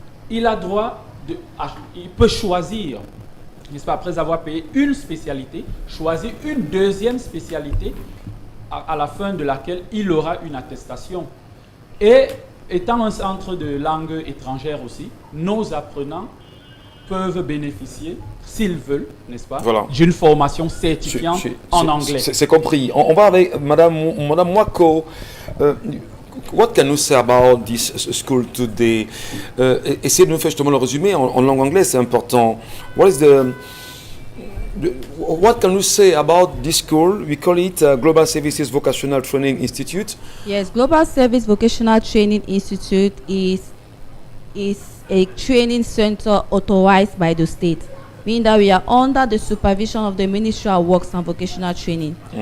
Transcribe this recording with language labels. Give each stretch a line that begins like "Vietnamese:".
French: Il a droit il peut choisir, n'est-ce pas, après avoir payé une spécialité, choisir une deuxième spécialité à la fin de laquelle il aura une attestation. Et étant un centre de langue étrangère aussi, nos apprenants peuvent bénéficier, s'ils veulent, n'est-ce pas, Voilà. d'une formation certifiante en anglais. C'est compris. On va avec Madame Mwako.
English: What can you say about this school today?
French: Essayez de nous faire justement le résumé en langue anglaise, c'est important.
English: What can you say about this school? We call it Global Services Vocational Training Institute. Yes, Global Service Vocational Training Institute is a training center authorized by the state, meaning that we are under the supervision of the Ministry of Works and Vocational Training.